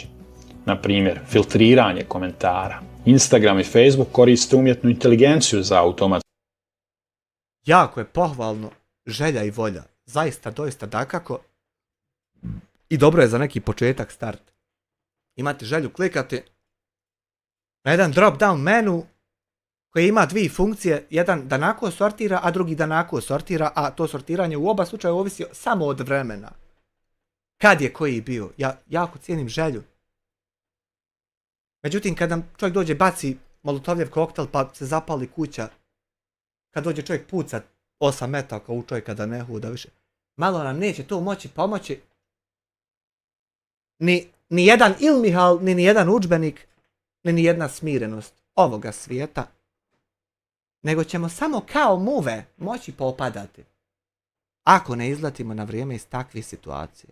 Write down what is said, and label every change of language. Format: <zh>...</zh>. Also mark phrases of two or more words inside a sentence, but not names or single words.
<bs>Na primjer, filtriranje komentara. Instagram i Facebook koriste umjetnu inteligenciju za automat. Jako je pohvalno, želja i volja. Zaista, doista, dakako. I dobro je za neki početak, start. Imate želju klikati na jedan</bs> <en>drop down menu</en> <bs>koji ima dvije funkcije. Jedan da nako sortira, a drugi da nako sortira, a to sortiranje u oba slučaja ovisi samo od vremena. Kad je koji bio. Ja jako cijenim želju. Međutim, kad nam čovjek dođe, baci molotovljev koktel pa se zapali kuća, kad dođe čovjek pucat 8 metaka u čovjeka da ne huda više, malo nam neće to moći pomoći ni jedan ilmihal, ni jedan udžbenik, ni jedna smirenost ovoga svijeta, nego ćemo samo kao muve moći popadati ako ne izletimo na vrijeme iz takvih situacija.</bs>